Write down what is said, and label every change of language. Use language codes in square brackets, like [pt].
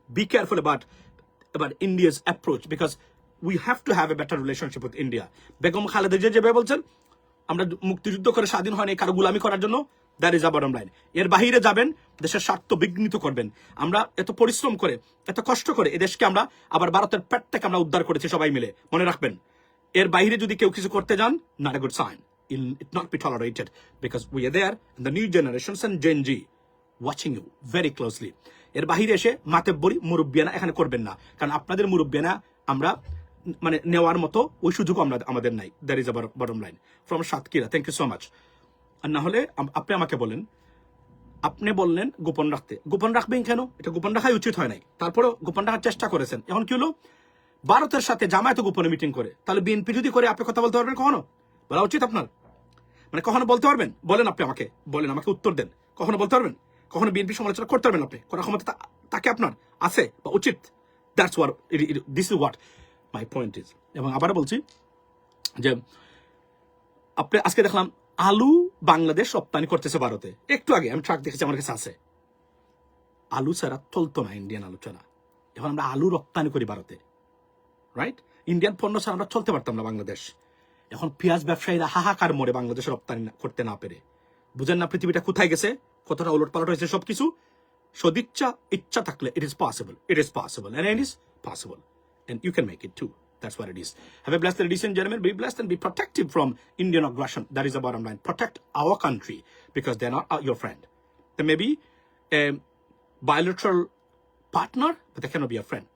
[en] Be careful about India's approach, because we have to have a better relationship with India. [bn] Begum Khaleda Zia যেভাবে বলছেন, আমরা মুক্তিযুদ্ধ করে স্বাধীন হয়নি কারো গোলামি করার জন্য। [en] That is a bottom line. [bn] এর বাহিরে যাবেন, দেশের স্বার্থ বিঘ্নিত করবেন। আমরা এত পরিশ্রম করে, এত কষ্ট করে এদেশকে আমরা আবার ভারতের পেট থেকে আমরা উদ্ধার করেছি সবাই মিলে, মনে রাখবেন। এর বাইরে যদি কেউ কিছু করতে যান, [en] Not a good sign. it not be tolerated because we are there and the new generations and Gen Z watching you very closely. [bn] এর বাহিরে এসে মাতেব্বরি মুরব্বিয়ানা এখানে করবেন না, কারণ আপনাদের মুরব্বিয়ানা আমরা মানে নেওয়ার মতো ওই সুযোগ আমাদের নাই। [en] That is আবার bottom line from Satkhira. Thank you so much. [bn] আর না হলে আপনি আমাকে বলেন, আপনি বললেন গোপন রাখতে, গোপন রাখবেন কেন? এটা গোপন রাখাই উচিত হয় নাই, তারপরেও গোপন রাখার চেষ্টা করেছেন। এখন কি হলো, ভারতের সাথে জামায়াত গোপনে মিটিং করে, তাহলে বিএনপি যদি করে আপনি কথা বলতে পারবেন কখনো? বলা উচিত আপনার, মানে কখনো বলতে পারবেন? বলেন, আপনি আমাকে বলেন, আমাকে উত্তর দেন, কখনো বলতে পারবেন? কখনো বিএনপি সমালোচনা করতে পারবেন? আপনি করার ক্ষমতা তাকে আপনার আছে বা উচিত? [en] That's what this is what my point is. [bn] এবং আবার বলছি যে আপনি আজকে দেখলাম আলু বাংলাদেশ রপ্তানি করতেছে ভারতে। একটু আগে আমি ট্রাক দেখেছি, আমার কাছে আছে। আলু ছাড়া চলতো না, ইন্ডিয়ান আলু ছাড়া। এখন আমরা আলু রপ্তানি করি ভারতে, রাইট? ইন্ডিয়ান পণ্য ছাড়া আমরা চলতে পারতাম না বাংলাদেশ। এখন পেঁয়াজ ব্যবসায়ীরা হাহাকার মরে বাংলাদেশে রপ্তানি করতে না পেরে। বুঝেন না পৃথিবীটা কোথায় গেছে, কতটা উলট পালট হয়েছে সবকিছু। সদিচ্ছা ইচ্ছা থাকলে [en] it is possible and it is possible and you can make it too. That's what it is. Have a blessed, ladies and gentlemen. Be blessed and be protected from Indian aggression. That is the bottom line. Protect our country because they're not your friend. They may be a bilateral partner, but they cannot be a friend.